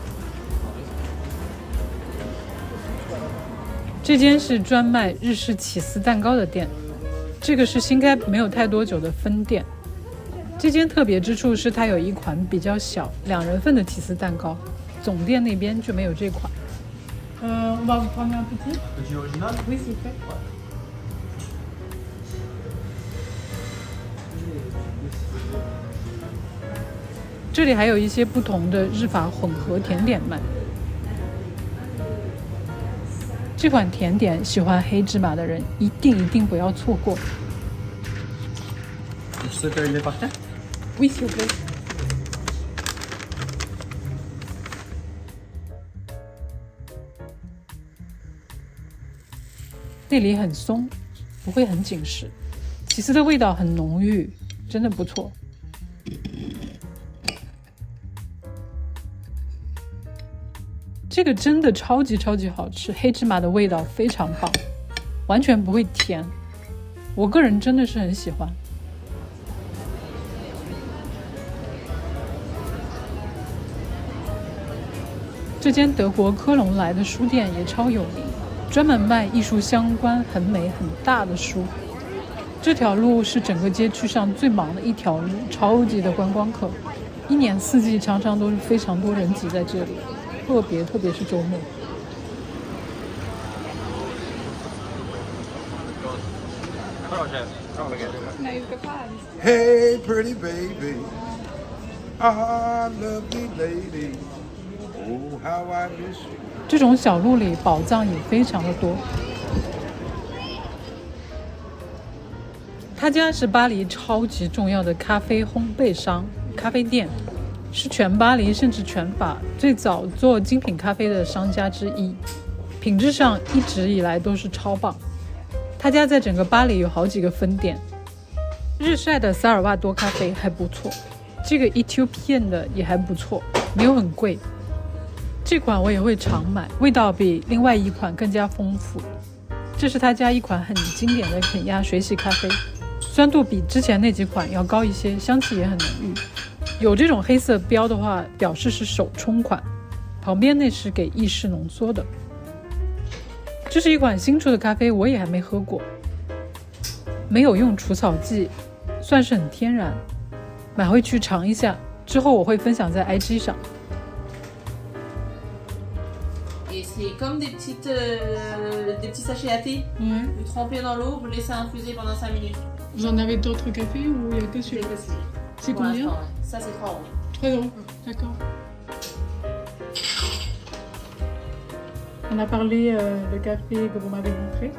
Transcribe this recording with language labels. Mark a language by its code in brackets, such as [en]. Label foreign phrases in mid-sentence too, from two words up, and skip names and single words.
[zh] 這間是專賣日式起司蛋糕的店，這個是新開沒有太多久的分店。這間特別之處是它有一款比較小2人份的起司蛋糕，總店那邊就沒有這款。 [fr] On va vous prendre un petit? Petit original? Oui, s'il vous plaît. [zh] 這裡還有一些不同的日法混合甜點賣。這款甜點喜歡黑芝麻的人一定不要錯過。 [fr] Oui, s'il vous plaît. [zh] 内裡很鬆，不會很緊實，起司的味道很濃郁，真的不錯。這個真的超級好吃，黑芝麻的味道非常棒，完全不會甜，我個人真的是很喜歡。這間德國科隆來的書店也超有名，專門賣藝術相關很美很大的書。這條路是整個街區上最忙的一條路，超級的觀光客，一年四季常常都是非常多人擠在這裡。特別是週末。 [en] Hey, pretty baby, ah, lovely lady, oh, how I miss you. [zh] 這種小路裡寶藏也非常的多。他家是巴黎超級重要的咖啡烘焙商、咖啡店。是全巴黎甚至全法最早做精品咖啡的商家之一，品質上一直以來都是超棒。他家在整個巴黎有好幾個分店。日曬的薩爾瓦多咖啡還不錯，這個 Ethiopian 的也還不錯，沒有很貴。這款我也會常買，味道比另外一款更加豐富。這是他家一款很經典的肯亞水洗咖啡，酸度比之前那幾款要高一些，香氣也很濃郁。有這種黑色標的話，表示是手沖款，旁邊那是給意式濃縮的。這是一款新出的咖啡，我也還沒喝過，沒有用除草劑，算是很天然，買回去嘗一下，之後我會分享在 IG 上。 [fr] Et c'est comme des petits sachets à thé. Ouais. Vous trempez dans l'eau, vous laissez infuser pendant 5 minutes. Vous en avez d'autres cafés ou il n'y a que celui-là? C'est combien? Ça, c'est 3 euros. 3 euros, d'accord. On a parlé le café que vous m'avez montré.